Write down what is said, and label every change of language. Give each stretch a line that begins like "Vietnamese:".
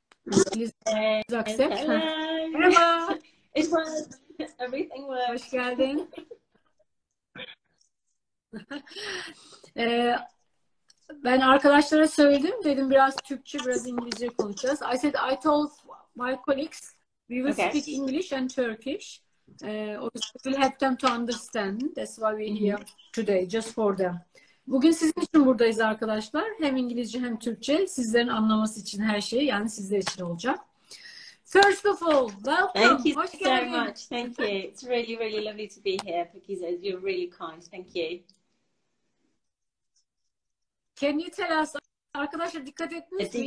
English: Please accept. Hello.
Turkish: Merhaba.
English: It works. Everything works.
Turkish: Hoş geldin. Ben arkadaşlara söyledim. Dedim biraz Türkçe, biraz İngilizce konuşacağız.
English: I told my colleagues we will speak English and Turkish. We'll help them to understand. That's why we're here today, just for them.
Turkish: Bugün sizin için buradayız arkadaşlar. Hem İngilizce hem Türkçe. Sizlerin anlaması için her şey, yani sizler için olacak.
English: First of all, welcome. Thank you
Turkish: Hoş
English: so
Turkish: geldin.
English: much. Thank you. It's really, really lovely to be here because you're really kind. Thank you. Can you tell us,
Turkish: arkadaşlar dikkat ettiniz mi?